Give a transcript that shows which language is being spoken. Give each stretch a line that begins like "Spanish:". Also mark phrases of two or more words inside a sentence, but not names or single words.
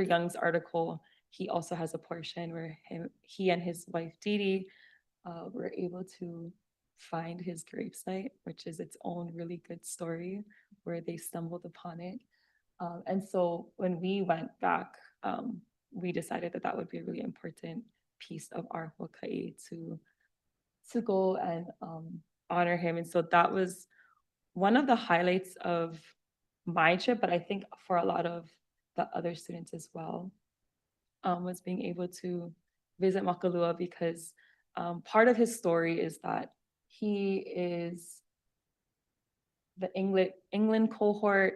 English: Young's article, he also has a portion where he and his wife Didi were able to find his gravesite, which is its own really good story where they stumbled upon it. And so when we went back, we decided that that would be a really important piece of our hoʻokaʻi to go and honor him. And so that was one of the highlights of my trip, but I think for a lot of the other students as well, was being able to visit Makalua, because part of his story is that he is the England cohort.